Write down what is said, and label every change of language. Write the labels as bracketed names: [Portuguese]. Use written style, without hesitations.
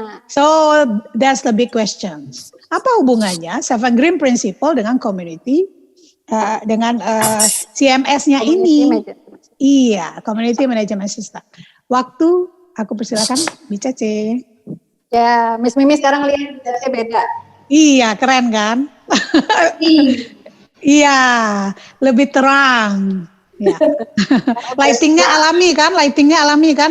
[English] So that's the big question. [Indonesian] Apa hubungannya Seven Green Principle dengan community, dengan CMS-nya ini? Iya, community management system. Waktu aku persilakan Bu Cace. Ya, Miss Mimi sekarang lihat Cace beda. Iya, keren kan? Iya, lebih terang. Ya. Lightingnya alami kan?